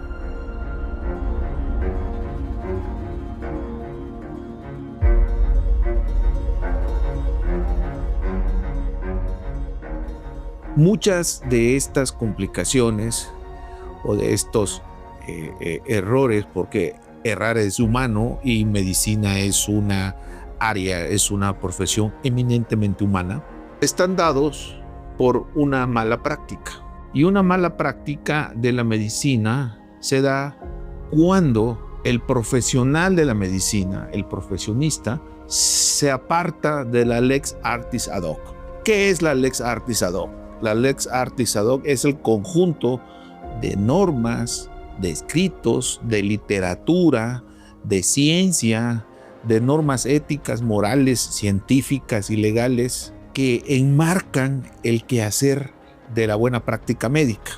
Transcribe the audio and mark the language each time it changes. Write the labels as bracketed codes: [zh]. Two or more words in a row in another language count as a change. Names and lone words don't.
[es] Muchas de estas complicaciones o de estos errores, porque errar es humano y medicina es una área, es una profesión eminentemente humana, están dados por una mala práctica. Y una mala práctica de la medicina se da cuando el profesional de la medicina, el profesionista, se aparta de la [la] lex artis ad hoc. [es] ¿Qué es la [la] lex artis ad hoc? [es] La [la] lex artis ad hoc [es] es el conjunto de normas, de escritos, de literatura, de ciencia, de normas éticas, morales, científicas y legales que enmarcan el quehacer de la buena práctica médica.